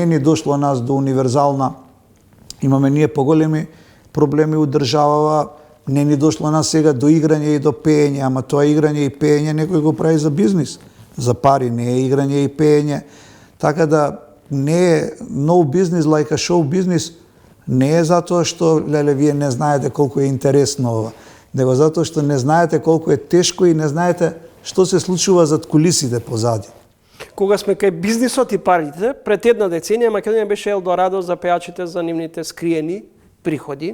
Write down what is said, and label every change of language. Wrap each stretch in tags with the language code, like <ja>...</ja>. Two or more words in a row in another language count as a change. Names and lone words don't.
<mk>ни дошло нас до универзална, имаме ние поголеми проблеми у државава, не ни дошло нас сега до играње и до пеење, ама тоа играње и пеење некој го прави за бизнис, за пари, не е играње и пеење, така да не е</mk> <en>no business like a show business,</en> <mk>не е затоа што, леле, вие не знаете колку е интересно ова, него затоа што не знаете колку е тешко и не знаете што се случува зад кулисите позади. Кога сме кај бизнисот и парите, пред една деценија Македонија беше елдорадо за пејачите за нивните скриени приходи.</mk>